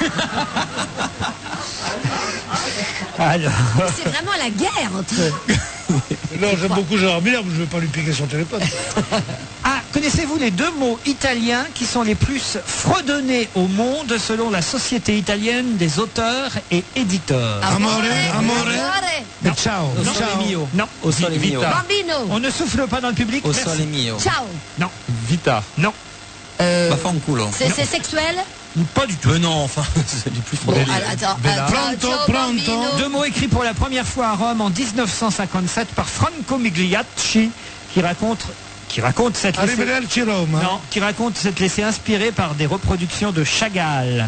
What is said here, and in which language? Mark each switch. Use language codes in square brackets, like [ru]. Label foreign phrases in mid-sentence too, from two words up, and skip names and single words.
[fr] Alors. C'est vraiment la guerre entre eux. Non, j'aime beaucoup Gérard Miller, mais je ne vais pas lui piquer son téléphone. Ah, connaissez-vous les 2 mots italiens qui sont les plus fredonnés au monde selon la Société italienne des auteurs et éditeurs? Amore. Non. Ciao. Au sole mio. Non. Au sole mio. Bambino. On ne souffle pas dans le public. Au sole mio. Ciao. Non. Vita. Non. Fanculo. C'est sexuel? Pas du tout. Mais non, enfin, c'est du plus frauduleux. Attends. Pronto. 2 mots écrits pour la première fois à Rome en 1957 par Franco Migliacci qui raconte cette Arrivederci Roma. Non, qui raconte cette laissée inspirée par des reproductions de Chagall.